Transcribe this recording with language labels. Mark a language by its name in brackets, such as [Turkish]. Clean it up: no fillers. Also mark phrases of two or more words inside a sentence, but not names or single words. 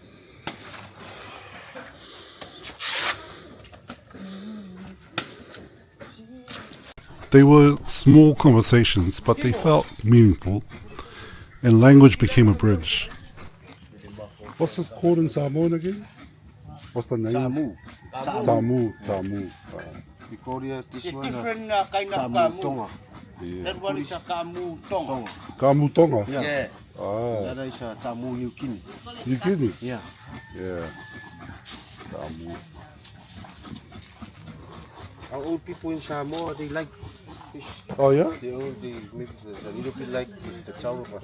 [English] They were small conversations, but they felt meaningful, and language became a bridge. What's this called in Samoan again? What's the name? Tamu. Tamu. We call it this It's one different kind of Tamu kamu. Tonga. That one is a kamu tong. Tonga. Kamu Tonga. Yeah. Ah, The other is Tamu New Guinea. New Guinea. Yeah. Yeah. Tamu. Our old people in Samoa, they like fish. Oh yeah. They maybe a little bit like the tautua, but